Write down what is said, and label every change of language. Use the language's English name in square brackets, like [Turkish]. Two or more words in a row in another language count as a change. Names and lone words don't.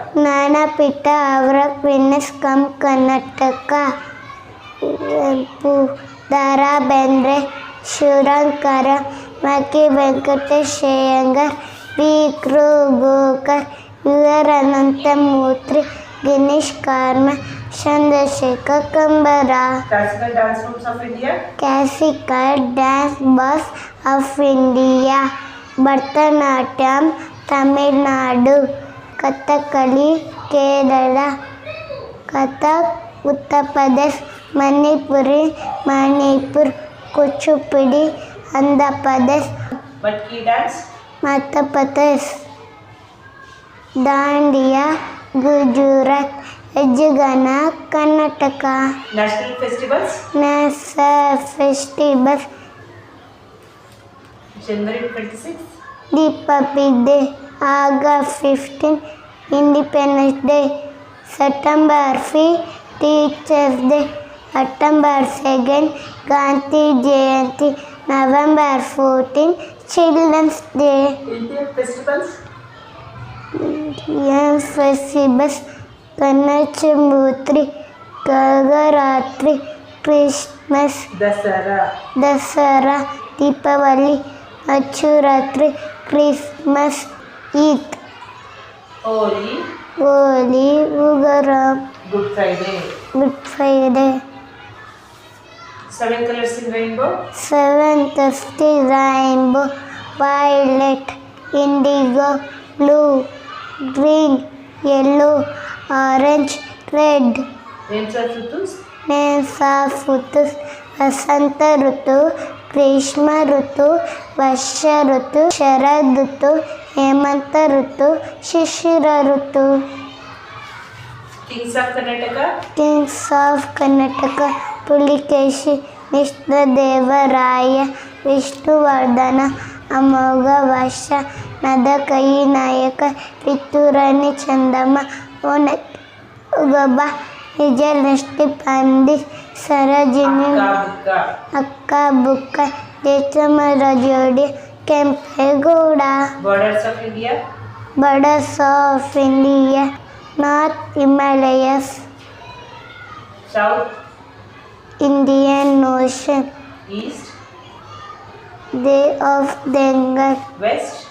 [English] Gnanapita Award winners from Karnataka: Dara Bendre, Shurankara, Maki Venkatesh Iyengar, V. Krugokar, U.R. Anantamurthy, Ginesh Karma, Chandrasekhar Kambara. Classical dance forms of India, Classical dance bus of India: Bharatanatyam, Tamil Nadu; Kathakali, Kerala; Kathak, Uttar Pradesh; Manipuri, Manipur; Kuchipudi, Andhra Pradesh; Matki dance, Madhya Pradesh; Dandiya, Gujarat; Yajagana, Karnataka. national festivals, National festivals: January 26th, Republic Day, August 15, Independence Day; September 5, Teachers Day; September 2, Gandhi Jayanti; November 14, Children's Day. Indian festivals, Indian festivals: Ganeshmurthy, Gagaratri, Christmas, Dasara, Deepavali, Machuratri, Christmas, Eid, Holi, Ugaram, Good Friday. Good Friday. 7 colors in rainbow, 7th of the rainbow: violet, indigo, blue, green, yellow, orange, red. names of Rutus, Names of Rutus: Vasanta Rutu, Grishma Rutu, Varsha Rutu, Sharad Rutu, Hemanta Rutu, Shishira Rutu. kings of Karnataka, Kings of Karnataka: Pulikeshi, Vishnudevaraya, Vishnuvardhana, Amoga Vasha, Nadakai Nayaka, Riturani Chandama, Onagaba, Vijayanashti Pandit, Sarajini, Akka Bukka, Jechamajodi, Kempegowda. borders of India, Borders of India: North Himalayas, south, Indian Ocean, East, Bay of Bengal, West,